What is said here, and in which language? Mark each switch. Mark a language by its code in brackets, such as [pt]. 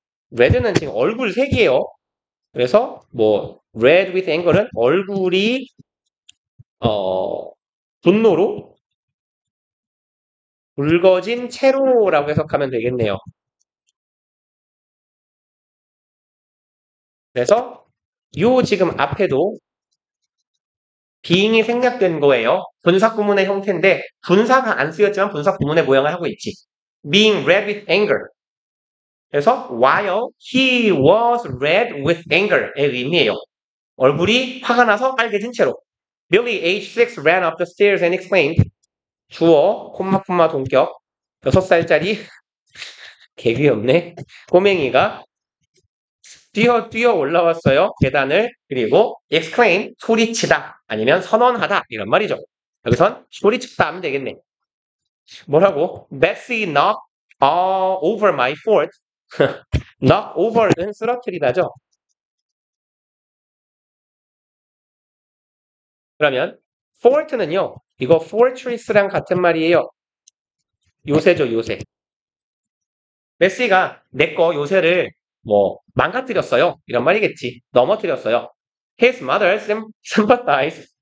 [ko] red는 지금 얼굴 색이에요. 그래서 뭐 [en] red with anger [ko] 는 얼굴이 분노로 붉어진 채로라고 해석하면 되겠네요. 그래서 요 지금 앞에도 being이 생략된 거예요. 분사 구문의 형태인데 분사가 안 쓰였지만 분사 구문의 모양을 하고 있지. [en] being red with anger. [ko] 그래서 [en] while he was red with anger [ko] 의 의미예요. 얼굴이 화가 나서 빨개진 채로. [en] Billy, age 6, ran up the stairs and exclaimed. [ko] 주어, 동격. 6살짜리 개귀엽네. 꼬맹이가 뛰어 올라왔어요. 계단을. 그리고 exclaim, 소리치다. 아니면 선언하다. 이런 말이죠. 여기선 소리치다 하면 되겠네. 뭐라고? [en] Betsy knocked all over my fort. [ko] knock over는 쓰러뜨리다죠. 그러면 fort는요. 이거 fortress랑 같은 말이에요. 요새죠, 요새. 메시가 내 거 요새를 뭐 망가뜨렸어요. 이런 말이겠지. 넘어뜨렸어요. [en] His mother sympathized.